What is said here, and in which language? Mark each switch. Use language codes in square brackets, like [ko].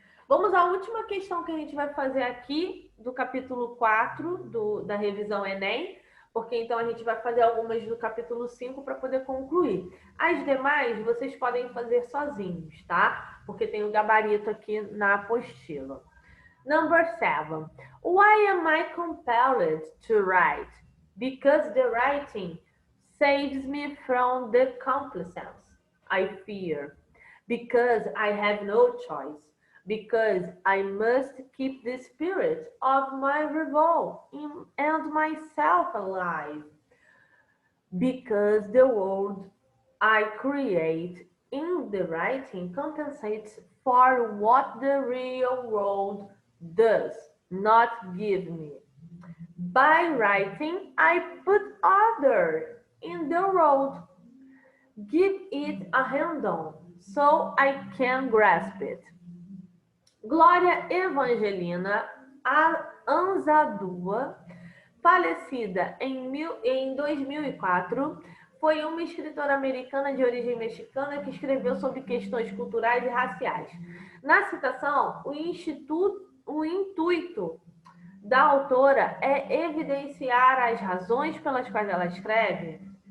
[pt] Vamos à última questão que a gente vai fazer aqui do capítulo 4 da revisão Enem, porque então a gente vai fazer algumas do capítulo 5 para poder concluir. As demais vocês podem fazer sozinhos, tá? Porque tem o gabarito aqui na apostila. [en] Number 7. Why am I compelled to write? Because the writing saves me from the complacence I fear. Because I have no choice. Because I must keep the spirit of my revolt and myself alive. Because the world I create in the writing compensates for what the real world does not give me. By writing, I put other in the world, give it a handle so I can grasp it. [pt] Glória Evangelina Anzaldúa, falecida em 2004, foi uma escritora americana de origem mexicana que escreveu sobre questões culturais e raciais. Na citação, o intuito da autora é evidenciar as razões pelas quais ela escreve.